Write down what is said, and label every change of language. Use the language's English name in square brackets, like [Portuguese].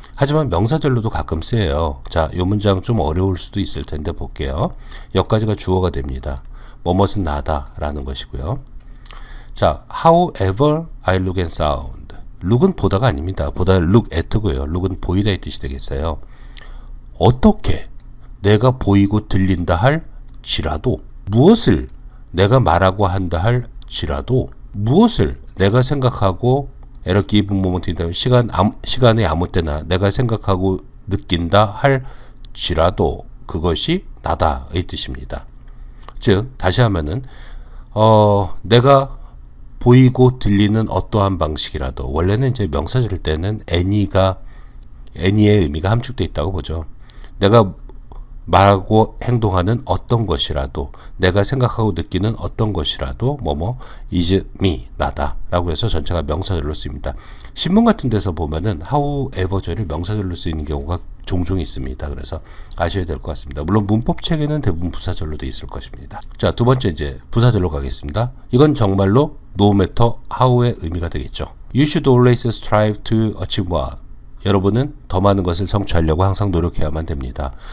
[Korean] 하지만 명사절로도 가끔 쓰여요. 자, 이 문장 좀 어려울 수도 있을 텐데 볼게요. 여기까지가 주어가 됩니다. 뭐뭇은 나다 라는 것이고요. [English] 자, however I look and sound. [Korean] look은 보다가 아닙니다. 보다는 look at고요. look은 보이다의 뜻이 되겠어요. 어떻게 내가 보이고 들린다 할지라도, 무엇을 내가 말하고 한다 할지라도, 무엇을 내가 생각하고 [English] at a given moment in time, [Korean] 시간의 아무 때나 내가 생각하고 느낀다 할지라도 그것이 나다의 뜻입니다. 즉 다시 하면은 내가 보이고 들리는 어떠한 방식이라도, 원래는 이제 명사절 때는 any의 의미가 함축되어 있다고 보죠. 내가 말하고 행동하는 어떤 것이라도, 내가 생각하고 느끼는 어떤 것이라도 뭐뭐 is me, 나다 라고 해서 전체가 명사절로 쓰입니다. 신문 같은 데서 보면은 however절이 명사절로 쓰이는 경우가 종종 있습니다. 그래서 아셔야 될 것 같습니다. 물론 문법책에는 대부분 부사절로 되어 있을 것입니다. 자, 두 번째 이제 부사절로 가겠습니다. 이건 정말로 no matter how의 의미가 되겠죠. [English] You should always strive to achieve more. [Korean] 여러분은 더 많은 것을 성취하려고 항상 노력해야만 됩니다.